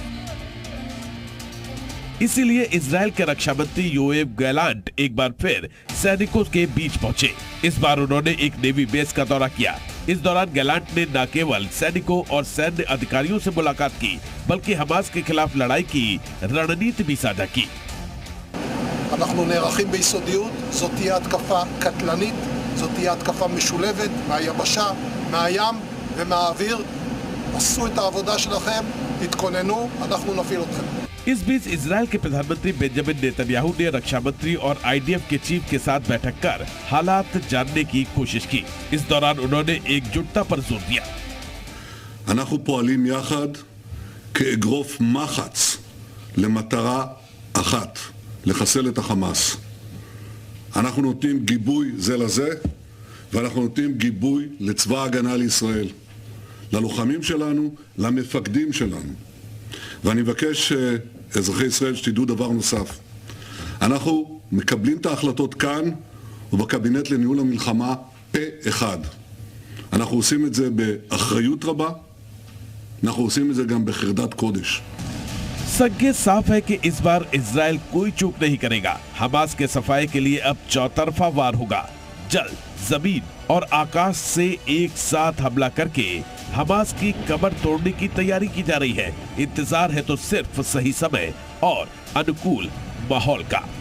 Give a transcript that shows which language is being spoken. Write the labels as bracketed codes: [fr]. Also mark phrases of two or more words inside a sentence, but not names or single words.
[hi] इसीलिए इजरायल के रक्षा मंत्री योएव गैलांट एक बार फिर सैनिकों के बीच पहुंचे। इस बार उन्होंने एक [en] navy base [hi] का दौरा किया। इस दौरान गैलांट ने न केवल सैनिकों और सैन्य अधिकारियों से मुलाकात की, बल्कि हमास के खिलाफ लड़ाई की रणनीति भी साझा की। [he] אנחנו נערכים ביסודיות, זאת תהיה התקפה קטלנית, זאת תהיה התקפה משולבת מהיבשה, מהים ומהאוויר. עשו את העבודה שלכם, תתכוננו, אנחנו נפעיל אתכם। [hi] इस बीच इजरायल के प्रधानमंत्री बेंजामिन नेतन्याहू ने रक्षा मंत्री और आईडीएफ के चीफ के साथ बैठक कर हालात जानने की कोशिश की। इस दौरान उन्होंने एकजुटता पर जोर दिया। [he] אנחנו פועלים יחד כאגרוף מחץ למטרה אחת, לחסל את החמאס. אנחנו נותנים גיבוי זה לזה, ואנחנו נותנים גיבוי לצבא ההגנה לישראל, ללוחמים שלנו, למפקדים שלנו. ואני מבקש אזרחי ישראל שתדעו דבר נוסף. אנחנו מקבלים את ההחלטות כאן ובקבינט לניהול המלחמה פה אחד. אנחנו עושים את זה באחריות רבה, אנחנו עושים את זה גם בחרדת קודש. [hi] संकेत साफ है कि इस बार इजरायल कोई चूक नहीं करेगा। हमास के सफाई के लिए अब चौतरफा वार होगा। जल, जमीन और आकाश से एक साथ हमला करके हमास की कमर तोड़ने की तैयारी की जा रही है। इंतजार है तो सिर्फ सही समय और अनुकूल माहौल का।